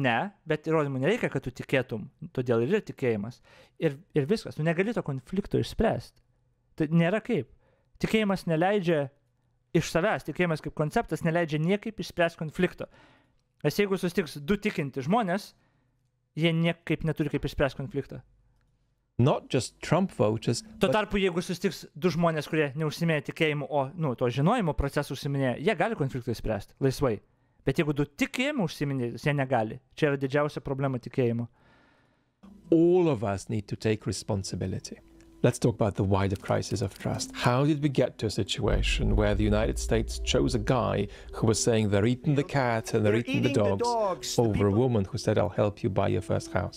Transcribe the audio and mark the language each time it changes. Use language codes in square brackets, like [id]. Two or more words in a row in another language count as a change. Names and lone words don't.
[lt] Ne, bet įrodymų nereikia, kad tu tikėtum, todėl ir yra tikėjimas. Ir viskas, tu negali to konflikto išspręsti. Tai nėra kaip. Tikėjimas neleidžia iš savęs, tikėjimas kaip konceptas neleidžia niekaip išspręsti konflikto. Nes jeigu susitiks du tikinti žmonės, jie niekaip neturi kaip išspręsti konfliktą. [en] Not just Trump voters. [lt] Tuo tarpu, jeigu susitiks du žmonės, kurie neužsiminėja tikėjimu, o to žinojimo procesų užsiminėja, jie gali konfliktą išspręsti laisvai. Bet jeigu du tikėjimu užsiminėja, jie negali. Čia yra didžiausia problema tikėjimu. [en] All of us need to take responsibility. Let's talk about the wider crisis of trust. How did we get to a situation where the United States chose a guy who was saying they're eating the cat and they're eating the dogs over a woman who said, I'll help you buy your first house?